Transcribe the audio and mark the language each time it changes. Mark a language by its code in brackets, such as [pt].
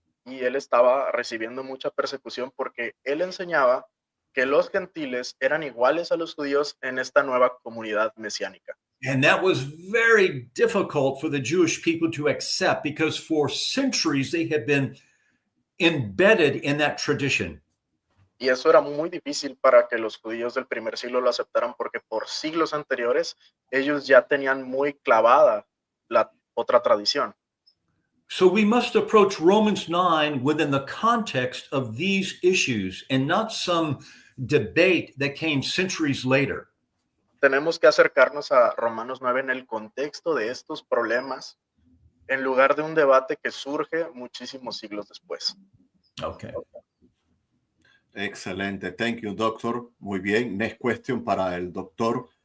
[es] Y él estaba recibiendo mucha persecución porque él enseñaba que los gentiles eran iguales a los judíos en esta nueva comunidad mesiánica. [en] And that was very difficult for the Jewish people to accept because for centuries they had been embedded in that tradition. [es] Y eso era muy difícil para que los judíos del primer siglo lo aceptaran porque por siglos anteriores ellos ya tenían muy clavada la otra tradición. [en] So we must approach Romans 9 within the context of these issues and not some debate that came centuries later. [es] Tenemos que acercarnos a Romanos 9 en el contexto de estos problemas en lugar de un debate que surge muchísimos siglos después. [en] Okay. [es] Excelente. [en] Thank you, doctor. [es] Muy bien. [en] Next question [es] para el doctor.